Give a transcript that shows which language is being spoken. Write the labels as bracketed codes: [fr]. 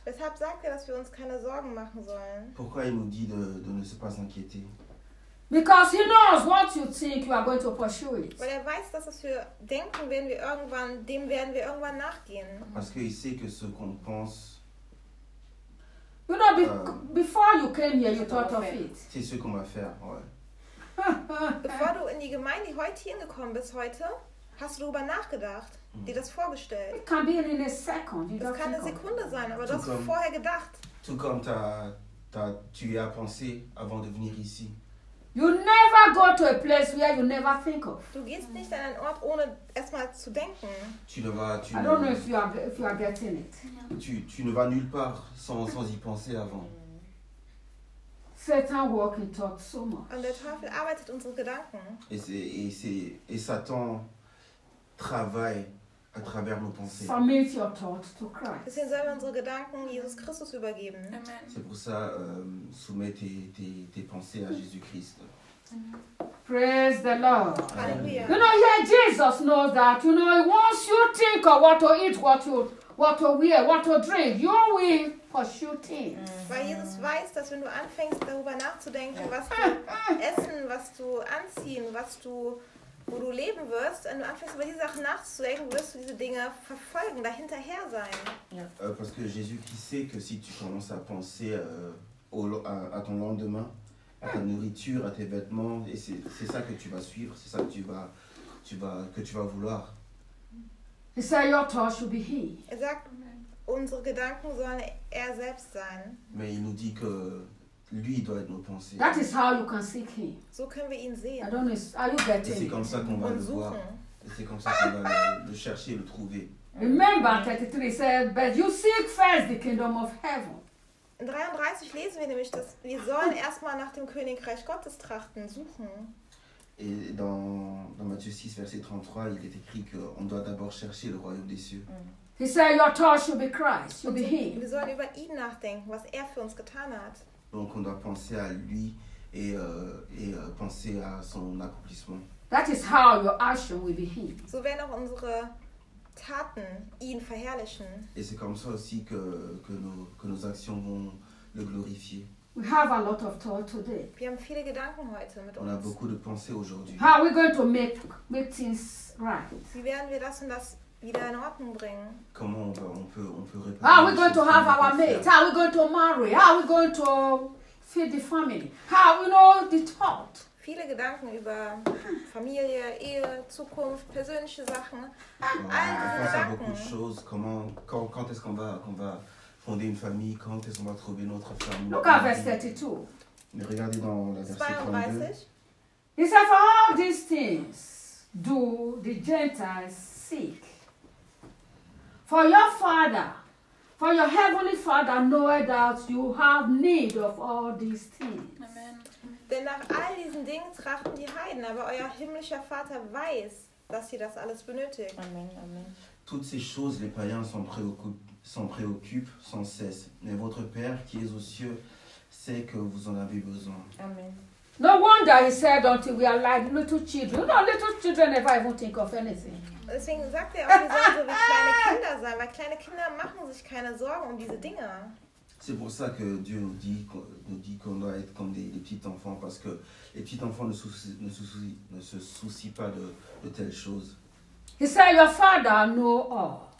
[de] Weshalb sagt er, dass wir uns keine Sorgen machen sollen? [fr] Pourquoi il nous dit de ne se pas inquiéter? [en] Because he knows what you think you are going to pursue it. [de] Weil er weiß, dass was wir denken, werden wir irgendwann, dem werden wir irgendwann nachgehen. [fr] Parce qu'il sait que ce qu'on pense. [en] You know, before you came here, you thought of it. [fr] C'est ce qu'on va faire, ouais. [de] Bevor du in die Gemeinde heute hingekommen bist heute, hast du darüber nachgedacht, dir das vorgestellt. [en] It can be in a second. [de] Das kann eine Sekunde sein, aber das hast du vorher gedacht. [fr] Tout comme tu y as pensé avant de venir ici. [en] You never go to a place where you never think of. [de] Du gehst nicht an einen Ort ohne erstmal zu denken. [fr] Tu ne vas, tu [en] I don't know if you are getting it. [fr] Tu ne vas nulle part sans y penser avant. [en] Satan walk and talk so much. [de] Und der Teufel arbeitet unsere Gedanken. [fr] Et Satan travaille à travers nos pensées. [en] Submit your thoughts to Christ. [de] Deswegen sollen wir unsere Gedanken Jesus Christus übergeben. [en] Amen. [fr] C'est pour ça, soumets tes pensées à Jésus Christ. [en] Praise the Lord. Hallelujah. You know, yeah, Jesus knows that. You know, once you think of what to eat, what to wear, what to drink, you will pursue things. [de] Weil Jesus weiß, dass wenn du anfängst, darüber nachzudenken, was du essen, was du anziehen, was du, wo du leben wirst, wenn du anfängst, über diese Sachen nachzudenken, wirst du diese Dinge verfolgen, dahinterher sein. Ja. [fr] Parce que Jésus qui sait que si tu commences à penser à ton lendemain, à ta nourriture, à tes vêtements, et c'est ça que tu vas suivre, c'est ça que tu vas vouloir. [en] He said, your thoughts should be he. [de] Er sagt, unsere Gedanken sollen er selbst sein. [fr] Mais il nous dit que lui doit être nos pensées. [en] That is how you can seek him. [de] So können wir ihn sehen. [en] I don't know, are you getting [fr] it? C'est comme ça qu'on va le voir. Et c'est comme ça qu'on va le chercher, le trouver. [en] Remember, 33 said, but you seek first the kingdom of heaven. [de] In 33 lesen wir nämlich, dass wir sollen erstmal nach dem Königreich Gottes trachten, suchen. [fr] Et dans Matthieu 6, verset 33, il est écrit qu'on doit d'abord chercher le royaume des cieux. [en] He said, your thoughts should be Christ, should be him. [de] Wir sollen über ihn nachdenken, was er für uns getan hat. [fr] Donc on doit penser à lui et penser à son accomplissement. [en] That is how your action will be him. [de] So werden auch unsere Taten ihn verherrlichen. [fr] Et c'est comme ça aussi que nos actions vont le glorifier. [en] We have a lot of thought today. [de] Wir haben viele Gedanken heute mit on uns. [fr] On a beaucoup de pensées aujourd'hui. [en] How are we going to make things right? [de] Wie werden wir das und das wieder in Ordnung bringen? [fr] Comment on peut réparer? [en] How are we going to have our mate? How are we going to marry? How are we going to feed the family? How we know the thought? [de] Viele Gedanken über Familie, Ehe, Zukunft, persönliche Sachen. All diese Gedanken. [fr] On pense à beaucoup de choses. Comment? Quand est-ce qu'on va? Fonder une famille, quand est-ce qu'on va trouver notre famille? [en] Look at verse 32. [fr] Mais regardez dans la verset 32. [en] He said, for all these things do the Gentiles seek. For your heavenly Father knoweth that you have need of all these things. Amen. [de] Denn nach all diesen Dingen trachten die Heiden, aber euer himmlischer Vater weiß, dass ihr das alles benötigt. [en] Amen, amen. [fr] Toutes ces choses, les païens sont préoccupés. S'en préoccupe sans cesse. Mais votre Père qui est aux cieux sait que vous en avez besoin. [en] Amen. No wonder he said until we are like little children. No, little children never even think of anything. [de] Deswegen sagt er auch, wir sollen so wie kleine Kinder sein, weil kleine Kinder machen sich keine Sorgen um diese Dinge. [fr] C'est pour ça que Dieu nous dit qu'on doit être comme des petits enfants, parce que les petits enfants ne se soucient pas de telles choses. [en] He said, your Father know all.